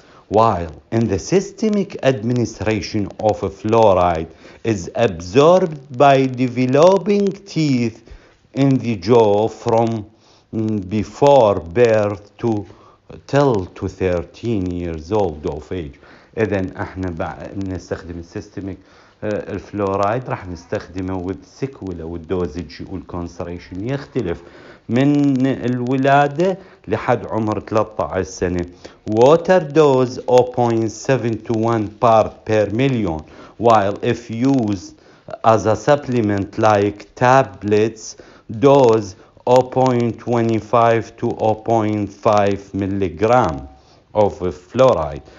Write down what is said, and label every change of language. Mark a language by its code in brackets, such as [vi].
[en] While in the systemic administration of a fluoride is absorbed by developing teeth in the jaw from before birth till 13 years old of age. [ar] إذن احنا نستخدم السيستميك الفلورايد راح نستخدمه والسيكولا والدوزج والكونسنتريشن يختلف من الولادة لحد عمر 13 سنة. [en] Water dose 0.7 to 1 part per million, while if used as a supplement like tablets, dose 0.25 to 0.5 milligram of fluoride.